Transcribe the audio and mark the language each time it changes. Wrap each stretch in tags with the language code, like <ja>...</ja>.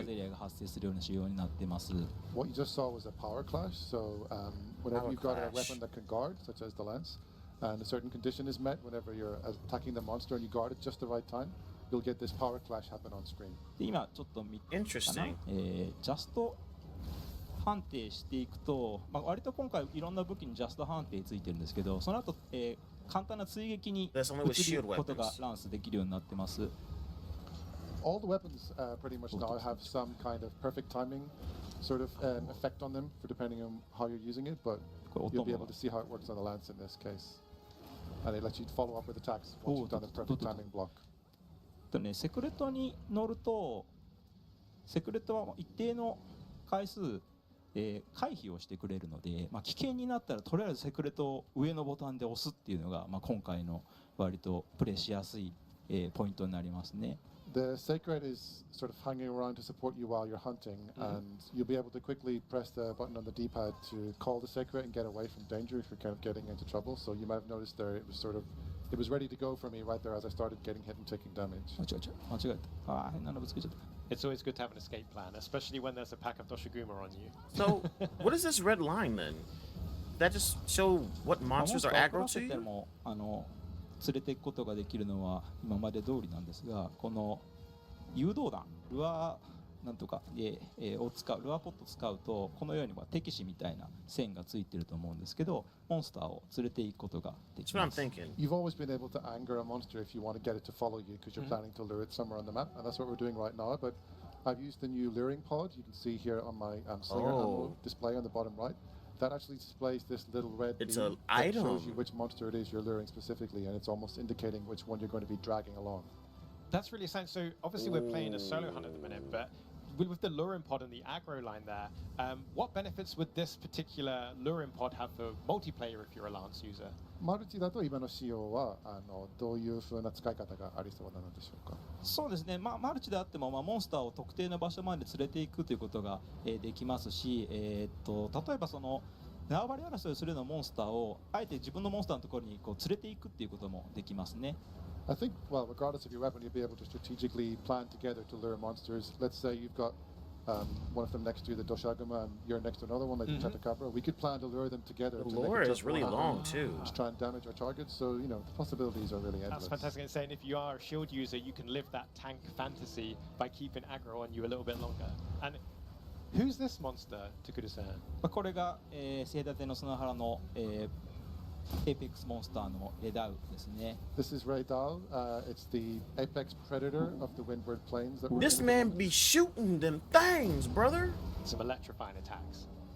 <ja>バゼリアイが発生するような仕様になってます。</ja> <en>What you just saw was a power clash. So whenever Power you've got a clash. weapon that can guard, such as the lance, and a certain condition is met, whenever you're attacking the monster and you guard it just the right time, you'll get this power clash happen on screen.</en> <ja>で今ちょっと見たかな、</ja> <en>Interesting.</en> <ja>ジャスト判定していくと、まあ、割と今回いろんな武器にジャスト判定ついてるんですけど、その後、簡単な追撃に</ja> <en>That's only with</en> <ja>移る</ja> <en>shield</en> <ja>ことが</ja> <en>weapons.</en> <ja>ランスできるようになってます。</ja> <en>All the weapons pretty much now have some kind of perfect timing sort of effect on them for depending on how you're using it, but you'll be able to see how it works on the lance in this case. And it lets you follow up with attacks once you've done the perfect timing block.</en> <ja>とね、セクレットに乗ると、セクレットは一定の回数、回避をしてくれるので、まあ、危険になったらとりあえずセクレットを上のボタンで押すっていうのが、まあ、今回の割とプレイしやすい、ポイントになりますね。</ja> <en>The sacred is sort of hanging around to support you while you're hunting, and you'll be able to quickly press the button on the D-pad to call the sacred and get away from danger if you're kind of getting into trouble. So you might have noticed there it was ready to go for me right there as I started getting hit and taking damage.</en> <ja>間違えた。ああ、変なのぶつけちゃった。</ja> <en>It's always good to have an escape plan, especially when there's a pack of Doshiguma on you. So, what is this red line then? That just show what monsters are aggro to</en> <ja>で</ja> <en>you?</en> <ja>も連れていくことができるのは今まで通りなんですが、この誘導弾ルアーなんとかで、を使うルアーポットを使うとこのように敵視みたいな線がついてると思うんですけど、モンスターを連れていくことができ</ja> <en>That's what</en> <ja>ま</ja> <en>I'm</en> <ja>す。</ja> <en>thinking. You've always been able to anger a monster if you want to get it to follow you because you're planning to lure it somewhere on the map, and that's what we're doing right now. But I've used the new luring pod. You can see here on my slinger ammo display on the bottom right. That actually displays this little red It's beam an that shows item. you which monster it is you're luring specifically, and it's almost indicating which one you're going to be dragging along. That's really exciting. So obviously we're playing a solo hunt at the minute, but with the luring pod and the aggro line there, what benefits would this particular luring pod have for multiplayer if you're a Lance user?</en> <ja>マルチだと今の仕様はどういう風な使い方がありそうなのでしょうか。そうですね、マルチであっても、モンスターを特定の場所まで連れていくということが、できますし、例えばその縄張り争いをするようなモンスターをあえて自分のモンスターのところに連れていくっていうこともできますね。</ja> <en>I think, well, regardless of your weapon, you'll be able to strategically plan together to lure monsters. Let's say you've got one of them next to you, the Doshaguma, and you're next to another one, like the Chatakabra. We could plan to lure them together. The to lure make is really long too. Just try and damage our targets. So, you know, the possibilities are really endless. That's fantastic. And saying if you are a shield user, you can live that tank fantasy by keeping aggro on you a little bit longer. And who's this monster, Takura-san?</en> <ja>これが、セイダテの砂原の、エーペックスモンスターのレダウですね。</ja> <en>This is Ray Dal. It's the apex predator of the Windward Plains. That we're This man be shooting them things, brother. Some electrifying attacks.</en>